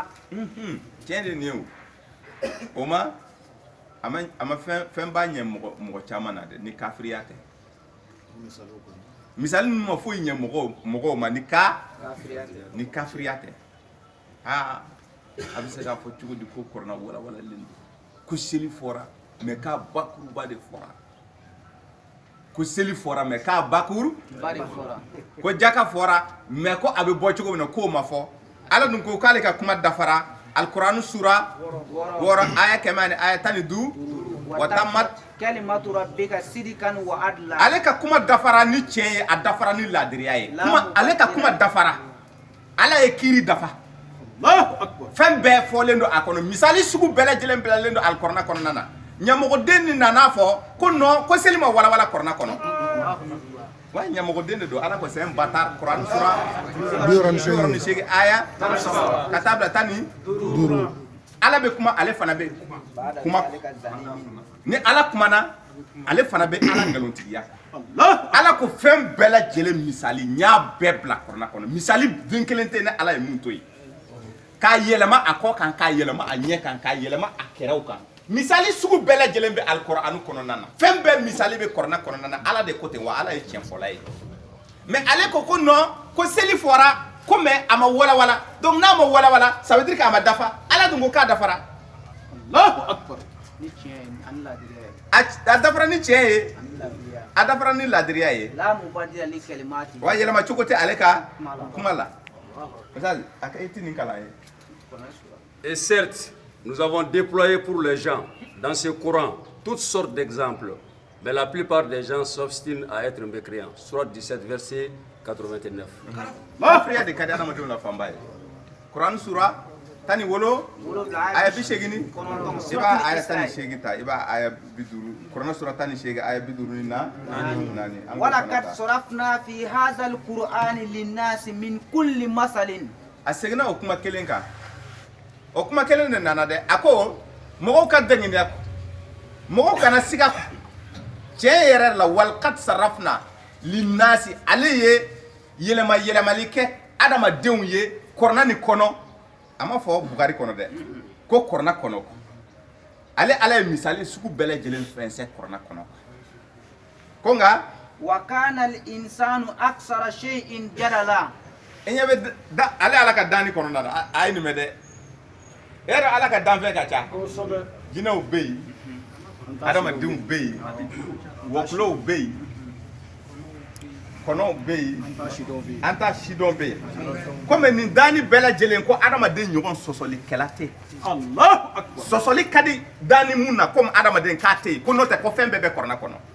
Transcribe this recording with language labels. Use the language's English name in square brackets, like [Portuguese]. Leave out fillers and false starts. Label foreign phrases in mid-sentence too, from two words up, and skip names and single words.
[Bambara] tiɲɛ de nin ye o ma a ma fɛn b'a ɲɛ mɔgɔ caman na dɛ ni kafiriya tɛ misali ninnu ma foyi ɲɛ mɔgɔw ma ni kafiriya tɛ a bɛ se k'a fɔ cogo di ko kɔrɔna walawalalen don ko seli fɔra mais k'a bakuruba de fɔra ko seli fɔra mais k'a bakuruba de fɔra ko jaka fɔra mais ko a bɛ bɔ cogo min na k'o ma fɔ Ala dun ko k'ale ka kuma dafara alkur'anu sura 6 aya 100 aya 12 [Arabic] وتمت كلمة ربك صدقا وعدلا [Bambara] ale ka kuma dafara ni tiɲɛ ye a dafara ni ladiriya ye ale ka kuma dafara Ala ye kiiri dafa fɛn bɛɛ fɔlen don a kɔnɔ misali sugu bɛɛ lajɛlen bilalen don alikɔrɔna kɔnɔna na ɲɛmɔgɔden ni nana fɔ ko non ko seli ma walawala kɔrɔna kɔnɔ wa ɲɛmɔgɔden de don Ala ko [French] c'est un bâtard [Bambara] Kur'an sura 98 aya ka taa bila 15 Ala bɛ kuma ale fana bɛ kuma ni Ala kumana ale fana bɛ Ala ngalontigiya Ala ko fɛn bɛɛ lajɛlen misali n y'a bɛɛ bila kɔrɔna kɔnɔ misali den kelen tɛ ni Ala ye mun to yen k'a yɛlɛma a kɔ kan k'a yɛlɛma a ɲɛ kan k'a yɛlɛma a kɛrɛw kan misali sugu bɛɛ lajɛlen bɛ alikɔrɔanu kɔnɔna na fɛn bɛɛ misali bɛ kɔrɔna kɔnɔna na Ala de ko ten wa Ala ye tiɲɛ fɔla ye mais ale ko non ko seli fɔra ko mais a ma walawala donc n'a ma walawala [French] ça veut dire [Bambara] k'a ma dafa Ala dun ko k'a dafara [Arabic] الله أكبر [Bambara] ni tiɲɛ ani ladiriya a dafara ni tiɲɛ ye a dafara ni ladiriya ye [Arabic] لا مبدل لكلمات [Bambara] wa yɛlɛma cogo tɛ ale ka kuma la a ka iti nin kalan ye. [French] Et certes, nous avons déployé pour les gens, dans ce Coran, toutes sortes d'exemples. Mais la plupart des gens s'obstinent à être mécréants. Surat 17, verset 89. [Bambara] Kafiriya de ka di adamadenw na fanba ye. Kuran sura 10 aya 80 i b'a aya 18 ta i b'a aya 50 Kuran sura 18 aya 54 [Arabic] ولقد صرفنا في هذا القرآن للناس من كل مثل [Bambara] a seginna o kuma kelen kan o kuma kelen de nana dɛ a ko mɔgɔw ka dɛŋiniya kɔ mɔgɔw kana siga kɔ tiɲɛ yɛrɛ la [Arabic] ولقد صرفنا للناس [Bambara] ale ye yɛlɛmali kɛ adamadenw ye kɔrɔna ni kɔnɔ a ma fɔ bugari kɔnɔ dɛ ko kɔrɔna kɔnɔ ale ala ye misali sugu bɛɛ lajɛlen fɛnsɛ kɔrɔna kɔnɔ ko nka [Arabic] وكان الإنسان أكثر شيء جدلا [Bambara] e ɲɛ bɛ ale ala ka dan ni kɔnɔna na a ye nin mɛn dɛ e yɛrɛ ala ka danfɛn ka ca jinɛw bɛ yen adamadenw bɛ yen wɔkulɔw bɛ yen kɔnɔw bɛ yen an ta sidɔn bɛ yen komi nin danni bɛɛ lajɛlen ko adamaden ɲɔgɔn sɔsɔlikɛla tɛ yen sɔsɔli ka di danni mun na komi adamaden k'a tɛ yen ko n'o tɛ ko fɛn bɛɛ bɛ kɔrɔna kɔnɔ